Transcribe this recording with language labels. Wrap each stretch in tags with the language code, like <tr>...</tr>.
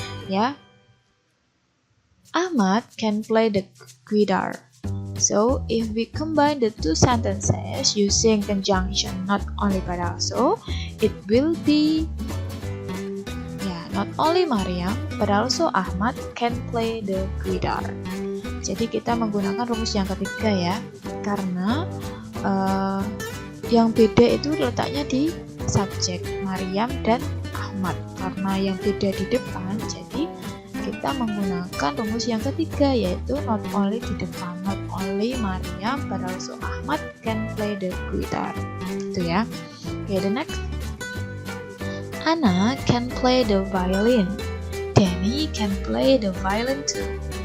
<en>Ya, Ahmad can play the guitar. So if we combine the two sentences using conjunction not only but also, it will be not only Mariam but also Ahmad can play the guitar.</en> <id>Jadi kita menggunakan rumus yang ketiga ya, karena yang beda itu letaknya di subjek Mariam dan Ahmad. Karena yang beda di depan, jadi kita menggunakan rumus yang ketiga, yaitu not only di depan.</id> <en>Not only Mariam but also Ahmad can play the guitar.</en> <id>Itu ya.</id> <en>Okay, the next. Anna can play the violin. Danny can play the violin too.</en>